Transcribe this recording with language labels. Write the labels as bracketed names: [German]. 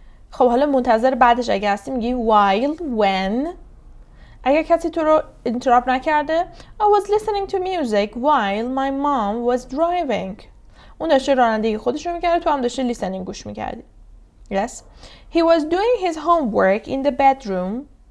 [Persian] خب حالا منتظر بعدش اگه هستی میگی while, when. اگه کسی تو رو interrupt نکرده [English] I was listening to music while my mom was driving. [Persian] اون داشته رانندگی خودش رو میکرده، تو هم داشته listening گوش میکردی. [English] Yes. He was doing his homework in the bedroom.